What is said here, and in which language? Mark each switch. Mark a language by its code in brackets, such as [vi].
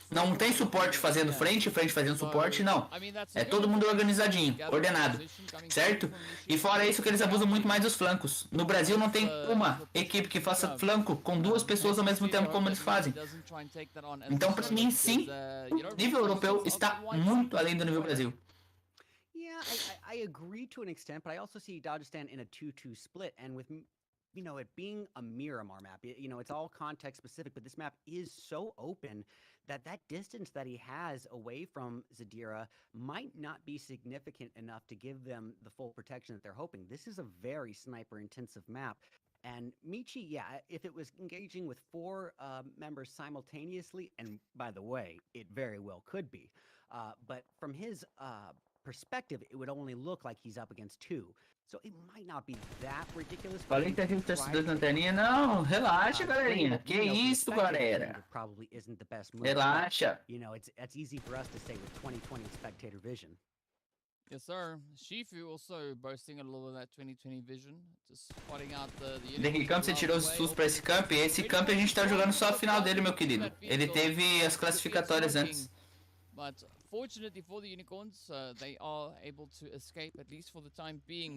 [pt] Não tem suporte fazendo frente fazendo suporte, não. É todo mundo organizadinho, ordenado, certo? E fora isso que eles abusam muito mais dos flancos. No Brasil não tem uma equipe que faça flanco com 2 pessoas ao mesmo tempo como eles fazem. Então, pra mim, sim, o nível europeu está muito além do nível Brasil. [en] Yeah, I agree to an extent, but I also see Dagestan in a 2-2 split, and with it being a Miramar map, it's all context specific, but this map is so open that distance that he has away from Zadira might not be significant enough to give them the full protection that they're hoping. This is a very sniper intensive map. And Michi, yeah, if it was engaging with 4 members simultaneously, and by the way, it very well could be, but from his perspective, it would only look like he's up against 2. So it might not be that ridiculous. [pt] Falei que a gente tá estudando lanterninha. Não, relaxa, galerinha. Que isso, galera? [en] Probably isn't the best move. [pt] Relaxa. [en] It's easy for us to say with 2020 spectator vision. Yes, sir. Shifu also boasting a little of that 2020 vision, just spotting out the [pt] Henricão, você tirou os SUS pra esse camp? Esse camp a gente tá jogando só a final dele, meu querido. Ele teve as classificatórias antes. [en] But fortunately for the Unicorns, they are able to escape at least for the time being.